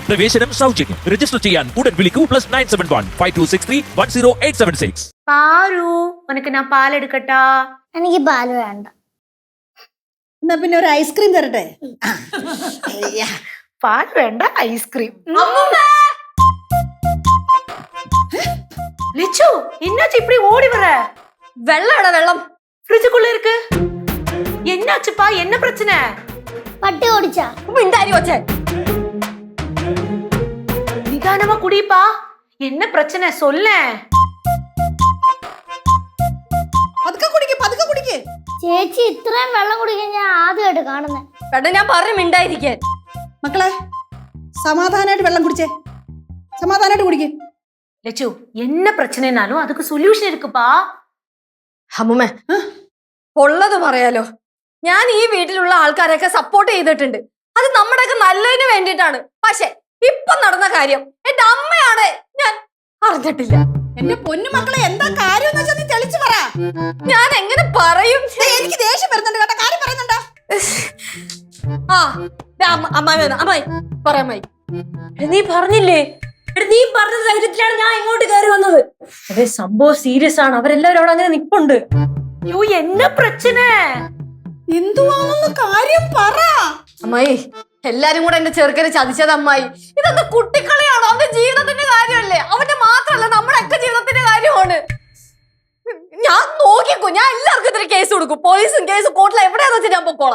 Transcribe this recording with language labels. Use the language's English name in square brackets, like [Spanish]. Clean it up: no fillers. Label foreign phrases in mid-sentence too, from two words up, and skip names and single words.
[Malayalam] പ്രവേശനം സൗജന്യം. രജിസ്റ്റർ ചെയ്യാൻ ഉടൻ വിളിക്കൂ +971 5263 10876. പാരു ഉനക്ക് ഞാൻ പാലെടുക്കട്ടാ? എനിക്ക് പാല് വേണ്ട. എന്നാ പിന്നെ ഒരു ഐസ്ക്രീം തരട്ടെ? പാൽ വേണ്ട, ഐസ്ക്രീം. [Tamil] லிச்சு என்னாச்சு இப்படி ஓடி வர? வெள்ளம் வெள்ளம் ஃப்ரிட்ஜுக்குள்ள இருக்கு. என்னாச்சுப்பா, என்ன பிரச்சனை? [Malayalam] പട്ടി ഓടിച്ചാ? [Tamil] மிண்டாரி வச்சே. நிதானமா குடிப்பா. என்ன பிரச்சனை சொல்லேன். [Malayalam] പതുക്കെ കുടിക്ക്. ചേച്ചി ഇത്രയും വെള്ളം കുടിക്കാൻ ഞാൻ ആദ്യമായിട്ട് കാണുന്നേ. പെട്ടെന്ന് ഞാൻ പറഞ്ഞു മിണ്ടായിരിക്കാൻ. മക്കളെ സമാധാനമായിട്ട് വെള്ളം കുടിച്ചേ. സമാധാനമായിട്ട് കുടിക്കേ. [Tamil] லெச்சு என்ன பிரச்சனைனாலும் அதுக்கு சொல்யூஷன் இருக்குப்பா. [Malayalam] അമ്മുമ്മ ഉള്ളത് പറയാലോ, ഞാൻ ഈ വീട്ടിലുള്ള ആൾക്കാരെയൊക്കെ സപ്പോർട്ട് ചെയ്തിട്ടുണ്ട്. അത് നമ്മുടെയൊക്കെ നല്ലതിന് വേണ്ടിയിട്ടാണ്. പക്ഷെ ഇപ്പൊ നടന്ന കാര്യം എന്റെ അമ്മയാണ് ഞാൻ അറിഞ്ഞിട്ടില്ല. എന്റെ പൊന്നു മക്കളെ എന്താ കാര്യം എന്ന് വെച്ചാൽ നീ തെളിച്ചു പറ. ഞാൻ എങ്ങനെ പറയും? എനിക്ക് ദേഷ്യം വരുന്നുണ്ട് കേട്ടോ. കാര്യം പറയുന്നുണ്ടോ? അമ്മായി പറയാമായി. നീ പറഞ്ഞില്ലേ? നീ പറഞ്ഞ ധൈര്യത്തിലാണ് ഞാൻ ഇങ്ങോട്ട് കയറി വന്നത്. അതെ, സംഭവം സീരിയസ് ആണ്. അവരെല്ലാവരും അവിടെ അങ്ങനെ നിപ്പുണ്ട്. [Tamil] ஐயோ என்ன பிரச்சனை? [Malayalam] എന്തുവാണെന്ന് കാര്യം പറ. അമ്മായി, എല്ലാരും കൂടെ എന്റെ ചെറുക്കനെ ചതിച്ചത് അമ്മായി. ഇതെന്താ കുട്ടിക്കളിയാണോ? അവന്റെ ജീവിതത്തിന്റെ കാര്യമല്ലേ? അവന്റെ മാത്രമല്ല നമ്മുടെയൊക്കെ ജീവിതത്തിന്റെ കാര്യമാണ്. ഞാൻ നോക്കിക്കോ, ഞാൻ എല്ലാവർക്കും ഇത്തിരി കേസ് കൊടുക്കും. പോലീസും കേസും കോർട്ടിൽ എവിടെയാന്ന് വെച്ചാൽ ഞാൻ പൊക്കോളാം.